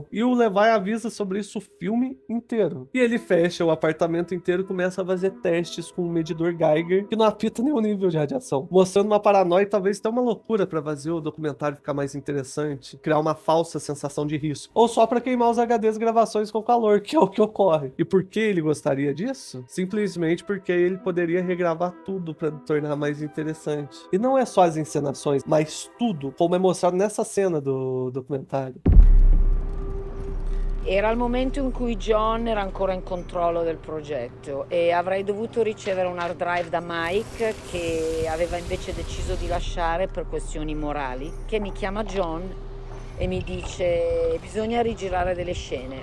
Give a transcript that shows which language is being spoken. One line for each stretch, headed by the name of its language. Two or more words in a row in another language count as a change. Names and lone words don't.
Portuguese: E o Levi avisa sobre isso o filme inteiro. E ele fecha o apartamento inteiro e começa a fazer testes com um medidor Geiger que não apita nenhum nível de radiação, mostrando uma paranoia e talvez até uma loucura pra fazer o documentário ficar mais interessante, criar uma falsa sensação de risco, ou só pra queimar os HDs gravações com calor, que é o que ocorre. E por que ele gostaria disso? Simplesmente porque ele poderia regravar tudo pra tornar mais interessante. E não é só as encenações, mas tudo, como é mostrado nessa cena do documentário.
Italian: Era il momento in cui John era ancora in controllo del progetto e avrei dovuto ricevere un
English: hard drive
Italian: da Mike, che aveva invece deciso di lasciare per questioni morali, che mi chiama John e mi dice bisogna rigirare delle scene.